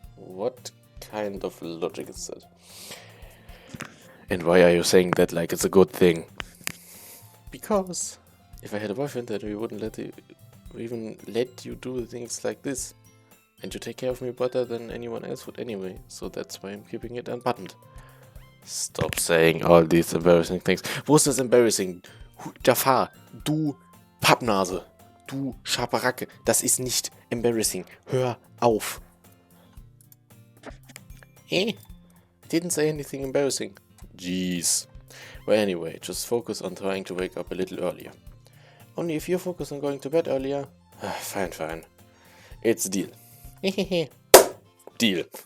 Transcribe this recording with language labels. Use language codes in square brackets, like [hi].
[en] What kind of logic is that? And why are you saying that like it's a good thing? Because if I had a boyfriend, then we wouldn't even let you do things like this. And you take care of me better than anyone else would anyway. So that's why I'm keeping it unbuttoned. Stop saying all these embarrassing things. [de] Wo ist das embarrassing? Jafar, du Pappnase, du Schaberacke, das ist nicht embarrassing. Hör auf. [en] I didn't say anything embarrassing. Jeez. Well, anyway, just focus on trying to wake up a little earlier. Only if you focus on going to bed earlier. Fine. It's a deal. Deal.